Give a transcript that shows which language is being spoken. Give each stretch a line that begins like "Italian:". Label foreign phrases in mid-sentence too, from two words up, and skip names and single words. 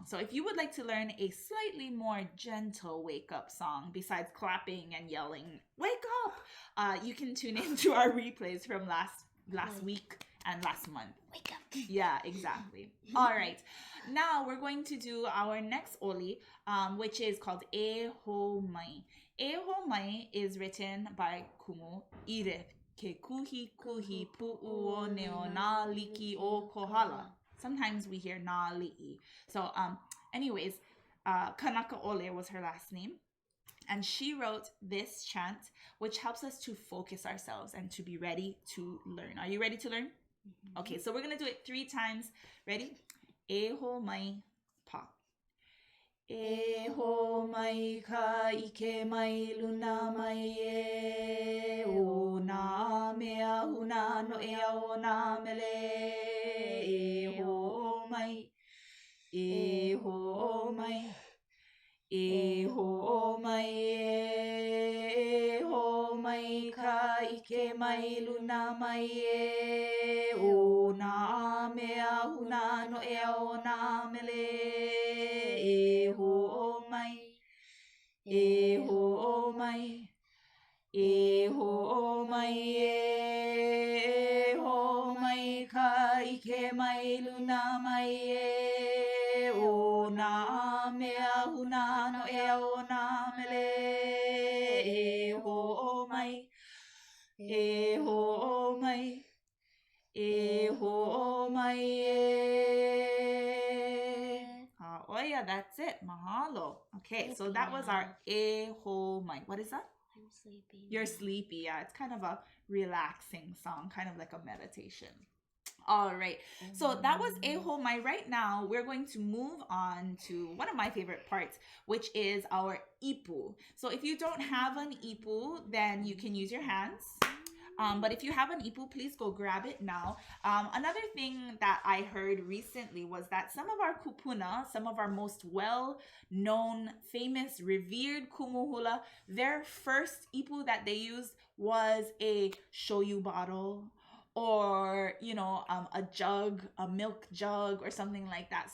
English: So if you would like to learn a slightly more gentle wake-up song, besides clapping and yelling, wake up, you can tune into our replays from last week and last month. Wake up. Yeah, exactly. All right. Now we're going to do our next oli, which is called E Ho Mai. E Ho Mai is written by Kumu Ire.
Hawaiian: Ke kuhi kuhi pu'u o neo na liki o kohala.
English: Sometimes we hear
Hawaiian: na li'i.
English: So, anyways, Kanaka Ole was her last name. And she wrote this chant, which helps us to focus ourselves and to be ready to learn. Are you ready to learn? Mm-hmm. Okay, so we're going to do it 3 times. Ready?
Hawaiian: E ho mai pa. E ho mai ka ike mai luna mai e o na mea huna no e o na mele e ho mai e ho mai e ho mai e ho mai ka ike mai luna mai e o na mea huna no e o na mele e ho mai e ho mai e ho mai e ho mai ka ike mai luna mai e o na mea huna no e o na mele e ho mai e ho mai e ho mai
English: oh yeah, that's it.
Hawaiian: Mahalo.
English: Okay, so that was our e ho mai. What is that? I'm sleepy. You're sleepy. Yeah, it's kind of a relaxing song, kind of like a meditation. All right. So that was e ho mai. Right now, we're going to move on to one of my favorite parts, which is our ipu. So if you don't have an ipu, then you can use your hands. But if you have an ipu, please go grab it now. Another thing that I heard recently was that some of our kupuna, some of our most well-known, famous, revered kumuhula, their first ipu that they used was a shoyu bottle or, a jug, a milk jug or something like that.